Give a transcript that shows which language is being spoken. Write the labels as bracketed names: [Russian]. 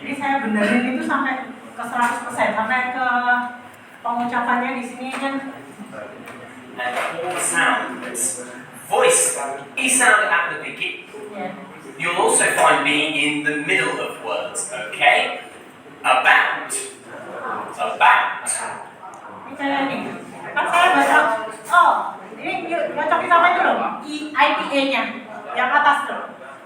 [Indonesian] Jadi saya benerin itu sampai ke 100%, sampai ke pengucapannya di sini kan. [English] And all the sounds. Voice, E sound at the beginning. Yeah. You'll also find B in the middle of words, okay? About. [Indonesian] Ini saya nih, kan saya baca, oh, ini cocokin sama itu loh, IPA-nya, yang atas tuh.